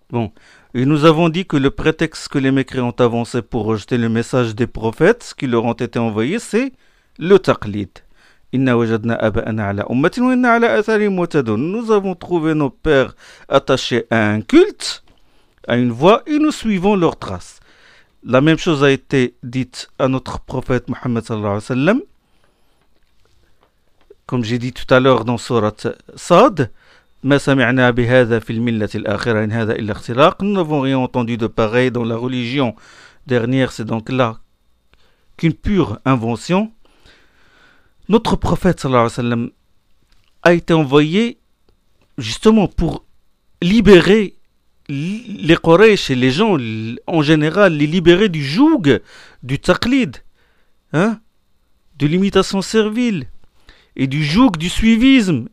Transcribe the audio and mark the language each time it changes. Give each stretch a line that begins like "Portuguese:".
French: Bon, et nous avons dit que le prétexte que les mécréants ont avancé pour rejeter le message des prophètes qui leur ont été envoyés, c'est le taqlid.
Arabic: Inna wajadna aba'ana ala ummatin wa inna ala athari mutadun.
French: Nous avons trouvé nos pères attachés à un culte, à une voie, et nous suivons leurs traces. La même chose a été dite à notre prophète Mohammed sallallahu alayhi wa sallam. Comme j'ai dit tout à l'heure dans Sourate Sad,
Arabic: مَا سَمِعْنَا بِهَذَا فِي الْمِلَّةِ الْآخِرَةِ إِنْ هَذَا إِلَّا اخْتِلَاقٍ.
French: Nous n'avons rien entendu de pareil dans la religion dernière, c'est donc là qu'une pure invention. Notre prophète sallallahu alayhi wa sallam a été envoyé justement pour libérer les Quraysh et les gens en général, les libérer du joug du taqlid, hein, de l'imitation servile et du joug du suivisme.